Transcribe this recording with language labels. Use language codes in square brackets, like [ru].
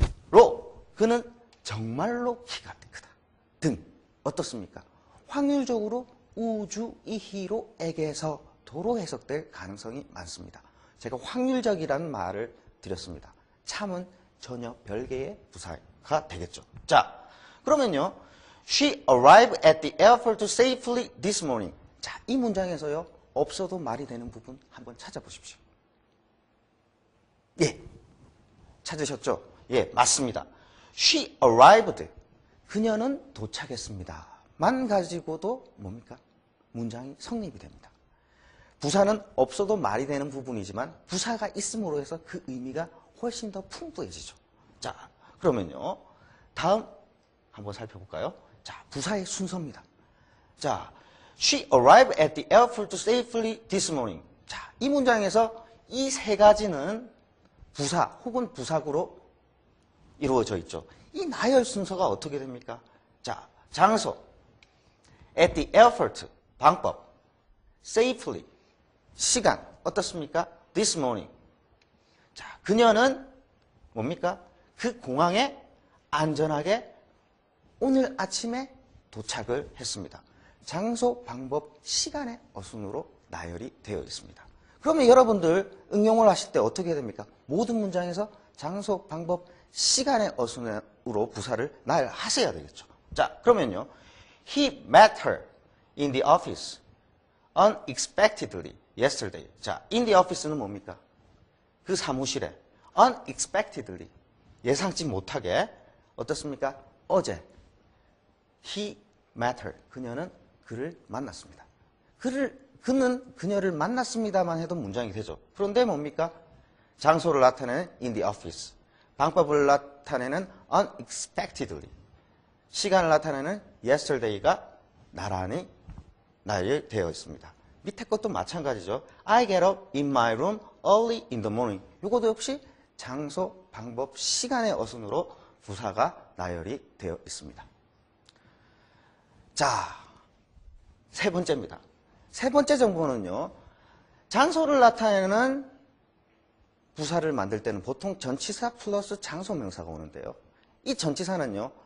[ko] 로, 그는 정말로 키가 크다. 등. 어떻습니까? 확률적으로 우주, 이히로, 에게서, 도로 해석될 가능성이 많습니다. 제가 확률적이라는 말을 드렸습니다. 참은 전혀 별개의 부사가 되겠죠. 자, 그러면요, [en] She arrived at the airport safely this morning. [ko] 자, 이 문장에서요, 없어도 말이 되는 부분 한번 찾아보십시오. 예, 찾으셨죠? 예, 맞습니다. [en] She arrived. [ko] 그녀는 도착했습니다. 만 가지고도 뭡니까? 문장이 성립이 됩니다. 부사는 없어도 말이 되는 부분이지만 부사가 있음으로 해서 그 의미가 훨씬 더 풍부해지죠. 자, 그러면요, 다음 한번 살펴볼까요? 자, 부사의 순서입니다. 자, [en] She arrived at the airport safely this morning. 자, [ko] 이 문장에서 이 세 가지는 부사 혹은 부사구로 이루어져 있죠. 이 나열 순서가 어떻게 됩니까? 자, 장소, [en] at the airport, [ko] 방법, safely, 시간, 어떻습니까? [en] this morning. [ko] 자, 그녀는 뭡니까? 그 공항에 안전하게 오늘 아침에 도착을 했습니다. 장소, 방법, 시간의 어순으로 나열이 되어 있습니다. 그러면 여러분들 응용을 하실 때 어떻게 됩니까? 모든 문장에서 장소, 방법, 시간의 어순으로 부사를 나열하셔야 되겠죠. 자, 그러면요. [en] He met her in the office unexpectedly yesterday. [ko] 자, [en] in the office [ko] 는 뭡니까? 그 사무실에 unexpectedly 예상치 못하게 어떻습니까? 어제 [en] he met her. [ko] 그녀는 그를 만났습니다. 그는 그녀를 만났습니다만 해도 문장이 되죠. 그런데 뭡니까? 장소를 나타내는 [en] in the office. [ko] 방법을 나타내는 unexpectedly. 시간을 나타내는 yesterday가 나란히 나열되어 있습니다. 밑에 것도 마찬가지죠. [en] I get up in my room early in the morning. [ko] 이것도 역시 장소, 방법, 시간의 어순으로 부사가 나열이 되어 있습니다. 자, 세 번째입니다. 세 번째 정보는요. 장소를 나타내는 부사를 만들 때는 보통 전치사 플러스 장소 명사가 오는데요. 이 전치사는요.